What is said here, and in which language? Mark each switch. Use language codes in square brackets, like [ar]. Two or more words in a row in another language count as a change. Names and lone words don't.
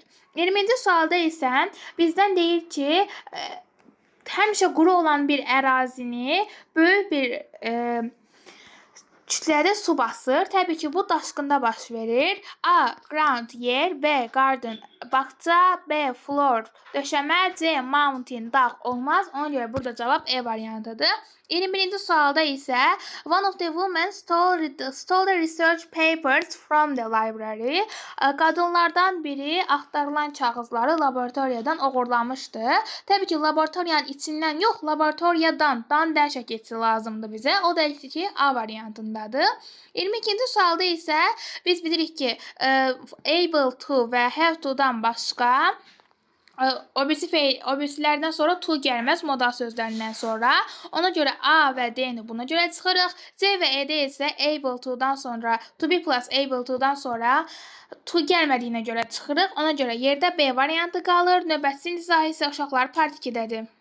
[az] 20-ci sualda isə bizdən deyir ki, həmişə quru olan bir ərazini böyük bir kütlədə su basır. Təbii ki, bu daşqında baş verir. A. Ground, yer. B. Garden, bağça. B. Floor, döşəmə. C. Mountain, dağ olmaz. Ona görə burada cavab E variantıdır. 21-ci sualda isə [en] one of the women stole the research papers from the library. [az] Qadınlardan biri axtarılan kağızları laboratoriyadan oğurlamışdı. Təbii ki, laboratoriyanın içindən yox, laboratoriyadan dərşə keçsi lazımdır bizə. O da ki, A variantındadır. 22-ci sualda isə biz bilirik ki, [en] able to [az] və [en] have to- [az] dan başqa obirsilərdən sonra to gəlməz modal sözlərindən sonra. Ona görə A və D-ni buna görə çıxırıq. C və E-də isə [en] able to- [az] dan sonra, [en] to be plus able to- [az] dan sonra to gəlmədiyinə görə çıxırıq. Ona görə yerdə B variantı qalır. Növbəti izahı isə uşaqlar part 2-dədir.